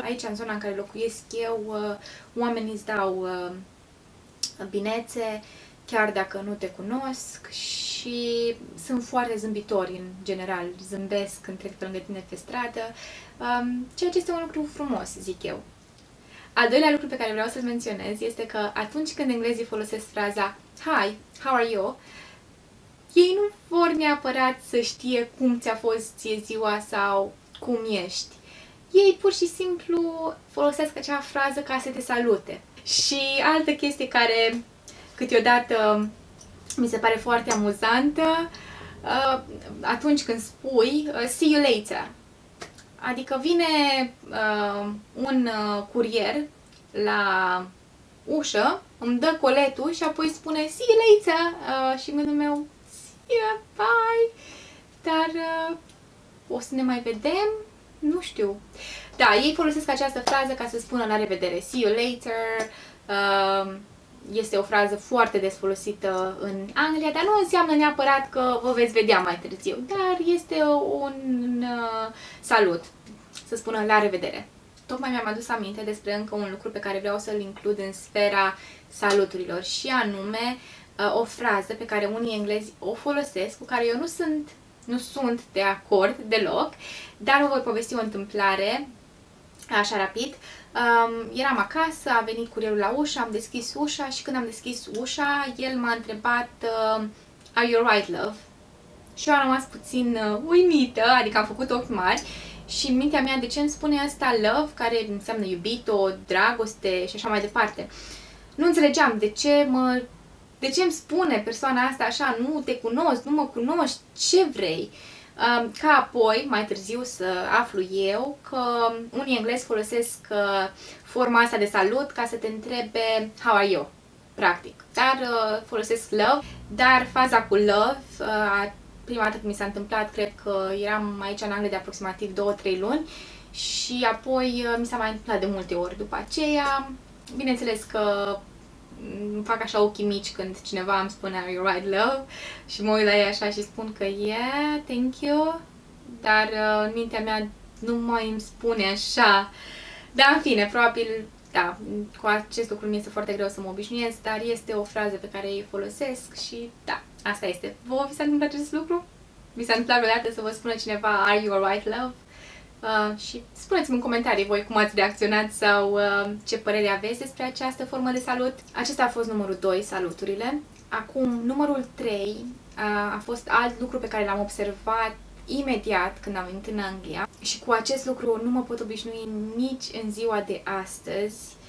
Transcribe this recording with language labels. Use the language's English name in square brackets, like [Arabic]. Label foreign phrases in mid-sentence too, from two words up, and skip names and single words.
[Romanian] Aici, în zona în care locuiesc eu, oamenii îți dau binețe, chiar dacă nu te cunosc și sunt foarte zâmbitori în general, zâmbesc când trec pe lângă tine pe stradă, ceea ce este un lucru frumos, zic eu. Al doilea lucru pe care vreau să-l menționez este că atunci când englezii folosesc fraza [English] Hi, how are you? [Romanian] Ei nu vor neapărat să știe cum ți-a fost ție ziua sau cum ești. Ei pur și simplu folosesc acea frază ca să te salute. Și altă chestie care câteodată mi se pare foarte amuzantă, atunci când spui [English] see you later. [Romanian] Adică vine un curier la ușă, îmi dă coletul și apoi spune [English] see you later [Romanian] și gândul meu [English] see you, bye, [Romanian] dar o să ne mai vedem? Nu știu. Da, ei folosesc această frază ca să spună la revedere, [English] see you later. [Romanian] Este o frază foarte des folosită în Anglia, dar nu înseamnă neapărat că vă veți vedea mai târziu, dar este un salut, să spună la revedere. Tocmai mi-am adus aminte despre încă un lucru pe care vreau să-l includ în sfera saluturilor și anume o frază pe care unii englezi o folosesc, cu care eu nu sunt de acord deloc, dar vă voi povesti o întâmplare așa rapid. Eram acasă, a venit curierul la ușă, am deschis ușa și când am deschis ușa, el m-a întrebat [English] Are you alright, love? [Romanian] Și eu am rămas puțin uimită, adică am făcut ochi mari și în mintea mea de ce îmi spune asta love, care înseamnă iubito, dragoste și așa mai departe. Nu înțelegeam de ce îmi spune persoana asta așa, nu te cunosc, nu mă cunoști, ce vrei? Ca apoi, mai târziu, să aflu eu că unii englezi folosesc forma asta de salut ca să te întrebe [English] how are you, [Romanian] practic. Dar folosesc love, dar faza cu love, prima dată când mi s-a întâmplat, cred că eram aici în Anglia de aproximativ 2-3 luni și apoi mi s-a mai întâmplat de multe ori după aceea. Bineînțeles că îmi fac așa ochii mici când cineva îmi spune [English] Are you right, love? [Romanian] Și mă uit la ea așa și spun că [English] yeah, thank you, [Romanian] dar în mintea mea nu mai îmi spune așa. Dar în fine, probabil, da, cu acest lucru mi este foarte greu să mă obișnuiesc, dar este o frază pe care ei folosesc și da, asta este. Vă vi s-a întâmplat acest lucru? Vi s-a întâmplat vreodată să vă spună cineva [English] Are you alright, love? [Romanian] Și spuneți-mi în comentarii voi cum ați reacționat sau ce părere aveți despre această formă de salut. Acesta a fost numărul 2, saluturile. Acum, numărul 3 a fost alt lucru pe care l-am observat imediat când am venit în Anglia și cu acest lucru nu mă pot obișnui nici în ziua de astăzi.